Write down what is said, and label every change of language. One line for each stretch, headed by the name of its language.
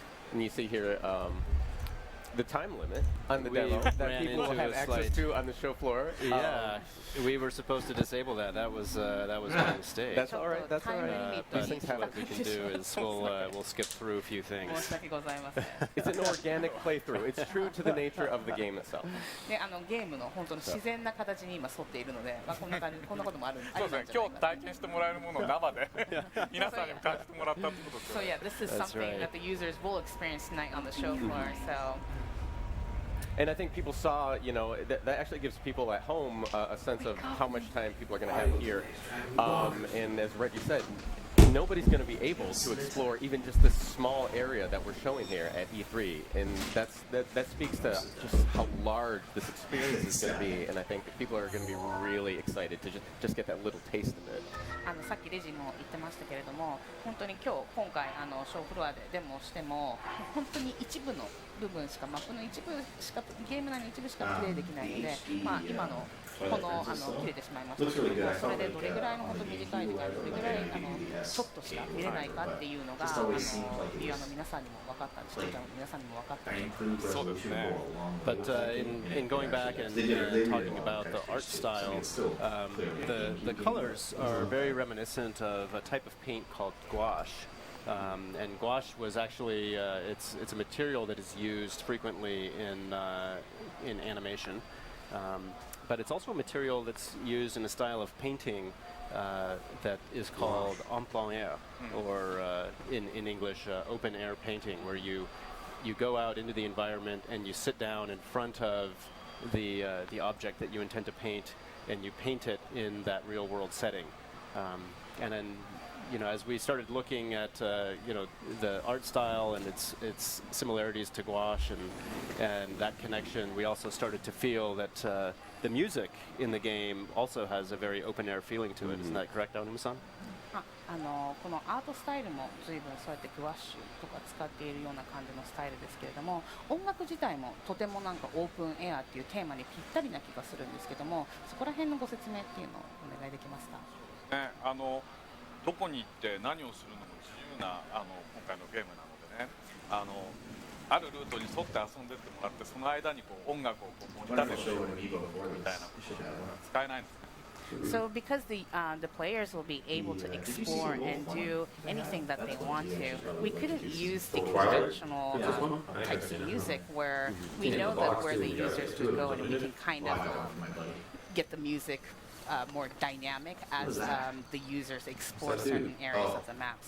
English: And you see here the time limit on the demo that people will have access to on the show floor. Yeah, we were supposed to disable that. That was my mistake. That's all right. That's all right. But what we can do is we'll skip through a few things. It's an organic playthrough. It's true to the nature of the game itself.
Japanese: で、ゲームの本当に自然な形に今沿っているので、こんなこともあるんです。そうですね。今日体験してもらえるものを生で皆さんにも感じてもらったってことです。
English: So yeah, this is something that the users will experience tonight on the show floor. So. And I think people saw, that actually gives people at home a sense of how much time people are going to have here. And as Reggie said, nobody's going to be able to explore even just this small area that we're showing here at E3. And that speaks to just how large this experience is going to be. And I think people are going to be really excited to just get that little taste of it.
Japanese: さっきレジも言ってましたけれども、本当に今回ショーフロアでデモをしても本当に一部の部分しかマップの一部しかゲーム内の一部しかプレイできないので、今のこの切れてしまいましたけども、それでどれぐらいの本当短い時間どれぐらいちょっとしか見れないかっていうのがビューアーの皆さんにも分かった視聴者の皆さんにも分かったんじゃないですか。そうですね。
English: But in going back and talking about the art style, the colors are very reminiscent of a type of paint called gouache. And gouache was actually it's a material that is used frequently in animation, but it's also a material that's used in a style of painting that is called en plein air, or in English open air painting, where you go out into the environment and you sit down in front of the object that you intend to paint, and you paint it in that real world setting. And then, as we started looking at the art style and its similarities to gouache and that connection, we also started to feel that the music in the game also has a very open air feeling to it. Isn't that correct, Aonuma-san?
Japanese: このアートスタイルも随分そうやってグワッシュとか使っているような感じのスタイルですけれども、音楽自体もとてもなんかオープンエアっていうテーマにぴったりな気がするんですけども、そこら辺のご説明っていうのをお願いできますか。ね、どこに行って何をするのも自由な今回のゲームなのでね、あるルートに沿って遊んでってもらって、その間にこう音楽をこうモニターでしようみたいなことは使えないんですね。
English: So because the players will be able to explore and do anything that they want to, we couldn't use the conventional types of music where we know that where the users would go and we can kind of get the music more dynamic as the users explore certain areas of the map.